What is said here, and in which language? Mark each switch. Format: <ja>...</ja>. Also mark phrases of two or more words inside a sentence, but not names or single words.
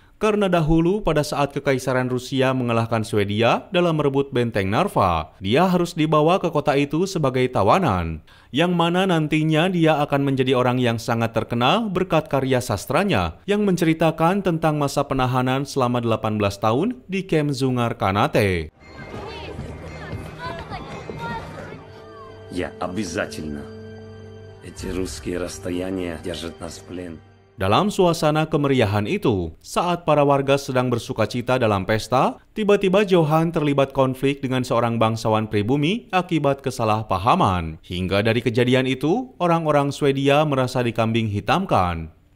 <id>Karena dahulu pada saat Kekaisaran Rusia mengalahkan Swedia dalam merebut benteng Narva, dia harus dibawa ke kota itu sebagai tawanan, yang mana nantinya dia akan menjadi orang yang sangat terkenal berkat karya sastranya yang menceritakan tentang masa penahanan selama 18 tahun di Camp Zungar Kanate.</id> <ru>Я обязательно. Эти русские расстояния держат нас в плен.</ru> <id>Dalam suasana kemeriahan itu, saat para warga sedang bersukacita dalam pesta, tiba-tiba Johann terlibat konflik dengan seorang bangsawan pribumi akibat kesalahpahaman. Hingga dari kejadian itu, orang-orang Swedia merasa dikambing hitamkan.</id>